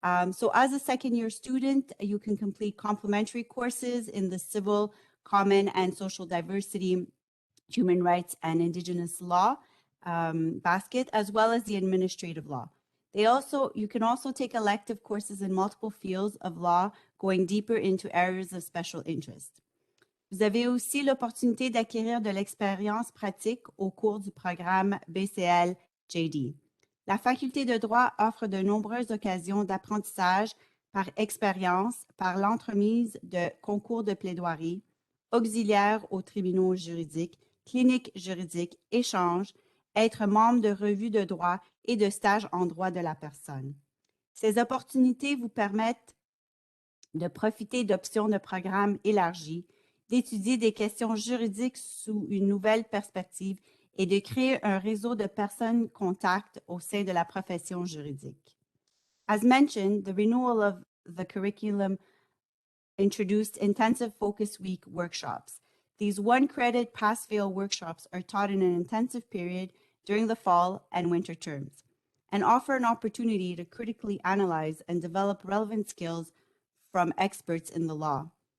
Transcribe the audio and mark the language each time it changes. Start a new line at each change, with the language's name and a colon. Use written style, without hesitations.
English: So as a second year student, you can complete complementary courses in the civil, common and social diversity, human rights and indigenous law basket, as well as the administrative law. You can also take elective courses in multiple fields of law, going deeper into areas of special interest.
French: Vous avez aussi l'opportunité d'acquérir de l'expérience pratique au cours du programme BCL JD. La faculté de droit offre de nombreuses occasions d'apprentissage par expérience, par l'entremise de concours de plaidoirie, auxiliaires aux tribunaux juridiques, cliniques juridiques, échanges, être membre de revues de droit et de stages en droit de la personne. Ces opportunités vous permettent de profiter d'options de programmes élargies, d'étudier des questions juridiques sous une nouvelle perspective et de créer un réseau de personnes contacts au sein de la profession juridique.
English: As mentioned, the renewal of the curriculum introduced intensive focus week workshops. These one-credit pass-fail workshops are taught in an intensive period during the fall and winter terms and offer an opportunity to critically analyze and develop relevant skills from experts in the law.